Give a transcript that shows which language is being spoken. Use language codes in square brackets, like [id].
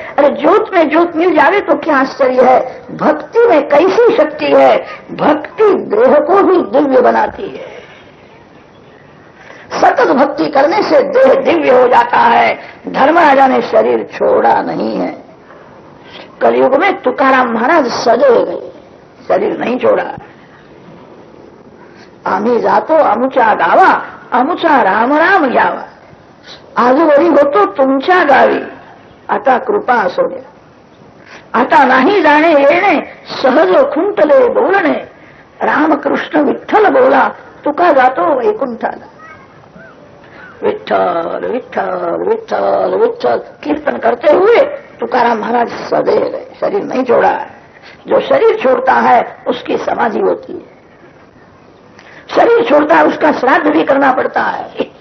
[hi] अरे ज्योत में ज्योत मिल जावे तो क्या आश्चर्य है। भक्ति में कैसी शक्ति है, भक्ति देह को भी दिव्य बनाती है। सतत भक्ति करने से देह दिव्य हो जाता है। धर्मराजा ने शरीर छोड़ा नहीं है। कलयुग में तुकाराम महाराज सजे गए, शरीर नहीं छोड़ा। [mr] आम्ही जातो अमुचा गावा, अमुचा राम राम घ्यावा, आजूबाजू होतो तुमच्या गावी, आता कृपा असो द्या। आता नाही जाणे येणे, सहज खुंटले बोलणे, रामकृष्ण विठ्ठल बोला, तुका जातो वैकुंठाला। [hi] विठ्ठल विठ्ठल विठ्ठल विठ्ठल कीर्तन करते हुए तुकाराम महाराज सदे गए, शरीर नहीं छोड़ा है। जो शरीर छोड़ता है उसकी समाधि होती है, शरीर छोड़ता है उसका श्राद्ध भी करना पड़ता है।